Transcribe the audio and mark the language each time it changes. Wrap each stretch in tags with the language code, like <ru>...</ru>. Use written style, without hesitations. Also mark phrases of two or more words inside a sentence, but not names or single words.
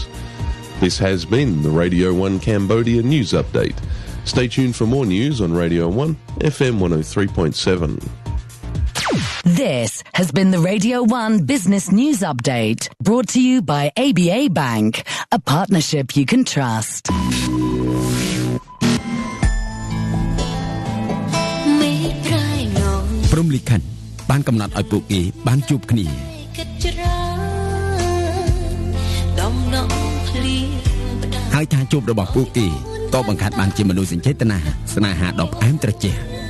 <en>This has been the Radio 1 Cambodia News Update. Stay tuned for more news on Radio 1, FM 103.7. This has been the Radio 1 Business News Update, brought to you by ABA Bank, a partnership you can trust.</en> <km>ព្រំលិខិតបានកំណត់ឲ្យពួកគេបានជួបគ្នាហើយការជួបរបស់ពួកគេក៏បង្កើតបានជាមនោសញ្ចេតនាស្នេហាដ៏ផ្អែមត្រជាក់</km>